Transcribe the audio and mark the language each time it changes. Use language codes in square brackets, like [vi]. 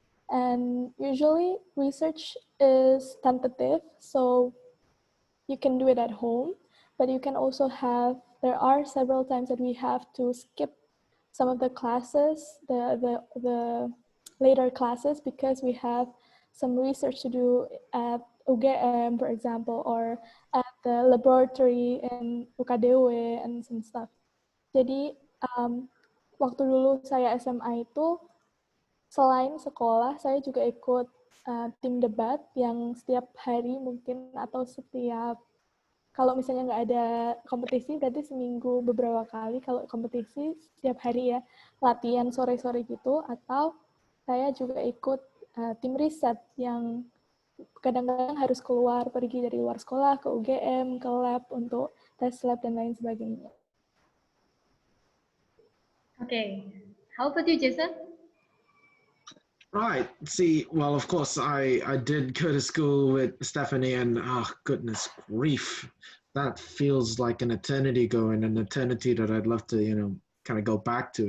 [en] And usually research is tentative, so you can do it at home, but you can also there are several times that we have to skip some of the classes, the later classes, because we have some research to do at UGM, for example, or at the laboratory in UKDW and some stuff. [id] Jadi waktu dulu saya SMA itu, selain sekolah, saya juga ikut tim debat yang setiap hari mungkin, atau kalau misalnya nggak ada kompetisi, berarti seminggu beberapa kali. Kalau kompetisi, setiap hari ya, latihan sore-sore gitu. Atau saya juga ikut tim riset yang kadang-kadang harus pergi dari luar sekolah ke UGM, ke lab untuk tes lab dan lain sebagainya. [en] Okay, how about you, Jason? Right. See, well, of course, I did go to school with Stephanie, and oh, goodness grief, that feels like an eternity ago, and an eternity that I'd love to, kind of go back to.